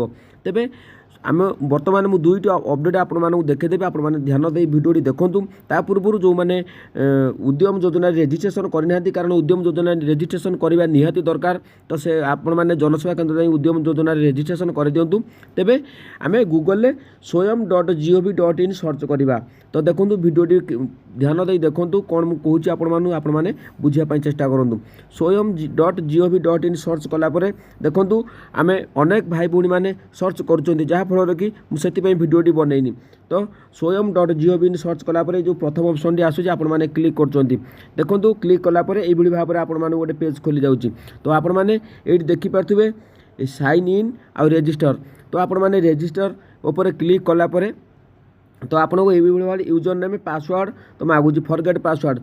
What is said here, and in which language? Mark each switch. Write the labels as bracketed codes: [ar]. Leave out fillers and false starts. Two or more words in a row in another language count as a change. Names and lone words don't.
[or] ତେବେ ଆମେ ବର୍ତ୍ତମାନ ମୁଁ ଦୁଇଟି ଅପଡେଟ୍ ଆପଣମାନଙ୍କୁ ଦେଖାଇଦେବି, ଆପଣମାନେ ଧ୍ୟାନ ଦେଇ ଭିଡ଼ିଓଟି ଦେଖନ୍ତୁ। ତା ପୂର୍ବରୁ ଯେଉଁମାନେ ଉଦ୍ୟମ ଯୋଜନାରେ ରେଜିଷ୍ଟ୍ରେସନ୍ କରିନାହାନ୍ତି, କାରଣ ଉଦ୍ୟମ ଯୋଜନାରେ ରେଜିଷ୍ଟ୍ରେସନ୍ କରିବା ନିହାତି ଦରକାର, ତ ସେ ଆପଣମାନେ ଜନସେବା କେନ୍ଦ୍ର ଯାଇ ଉଦ୍ୟମ ଯୋଜନାରେ ରେଜିଷ୍ଟ୍ରେସନ୍ କରିଦିଅନ୍ତୁ। ତେବେ ଆମେ ଗୁଗଲରେ swayam.gov.in ସର୍ଚ୍ଚ କରିବା। ତ ଦେଖନ୍ତୁ ଭିଡ଼ିଓଟି ଧ୍ୟାନ ଦେଇ ଦେଖନ୍ତୁ କ'ଣ ମୁଁ କହୁଛି ଆପଣମାନଙ୍କୁ, ଆପଣମାନେ ବୁଝିବା ପାଇଁ ଚେଷ୍ଟା କରନ୍ତୁ। swayam.gov.in ସର୍ଚ୍ଚ କଲାପରେ ଦେଖନ୍ତୁ ଆମେ ଅନେକ ଭାଇ ଭଉଣୀମାନେ ସର୍ଚ୍ଚ କରୁଛନ୍ତି, ଯାହାଫଳରେ କି ମୁଁ ସେଥିପାଇଁ ଭିଡ଼ିଓଟି ବନେଇନି। ତ swayam.gov.in ସର୍ଚ୍ଚ କଲାପରେ ଯେଉଁ ପ୍ରଥମ ଅପସନ୍ଟି ଆସୁଛି ଆପଣମାନେ କ୍ଲିକ୍ କରୁଛନ୍ତି। ଦେଖନ୍ତୁ କ୍ଲିକ୍ କଲାପରେ ଏଇଭଳି ଭାବରେ ଆପଣମାନଙ୍କୁ ଗୋଟେ ପେଜ୍ ଖୋଲି ଯାଉଛି। ତ ଆପଣମାନେ ଏଇଠି ଦେଖିପାରୁଥିବେ [en] sign in [or] ଆଉ ରେଜିଷ୍ଟର। ତ ଆପଣମାନେ ରେଜିଷ୍ଟର ଉପରେ କ୍ଲିକ୍ କଲାପରେ ତ ଆପଣଙ୍କୁ ଏଇଭଳି ଭାବରେ [en] user name password [or] ତ ମାଗୁଛି [en] forget password.